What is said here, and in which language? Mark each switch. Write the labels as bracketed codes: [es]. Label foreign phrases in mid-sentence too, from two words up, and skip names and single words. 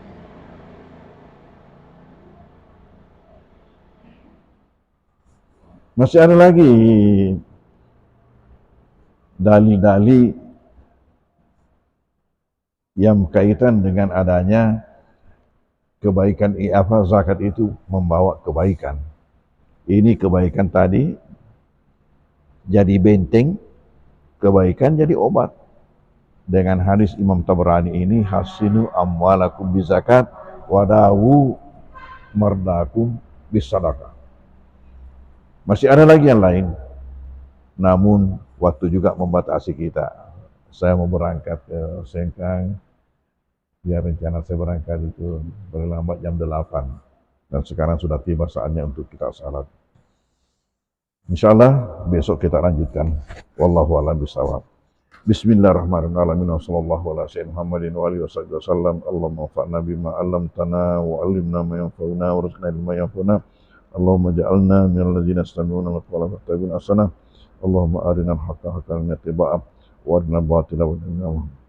[id] Masih ada lagi dalil-dalil yang berkaitan dengan adanya kebaikan zakat itu membawa kebaikan. Ini kebaikan tadi jadi benteng, kebaikan jadi obat. Dengan hadis Imam Tabrani ini, [ar] حصنوا أموالكم بالزكاة وداووا مرضاكم بالصدقة. [id] Masih ada lagi yang lain, namun waktu juga membatasi kita. Saya mau berangkat ke Sengkang, ya rencana saya berangkat itu paling lambat jam 8. Dan sekarang sudah tiba saatnya untuk kita salat. Insyaallah besok kita lanjutkan. [ar] والله أعلم بالصواب. بسم الله الرحمن الرحيم. وصلى الله على سيدنا محمد وآله وسلم. اللهم انفعنا بما علمتنا وعلمنا ما ينفعنا وارزقنا علما ينفعنا. اللهم اجعلنا من الذين يستمعون القول فيتبعون أحسنه. اللهم أرنا الحق حقا واتباعه وأرنا الباطل واتباعه.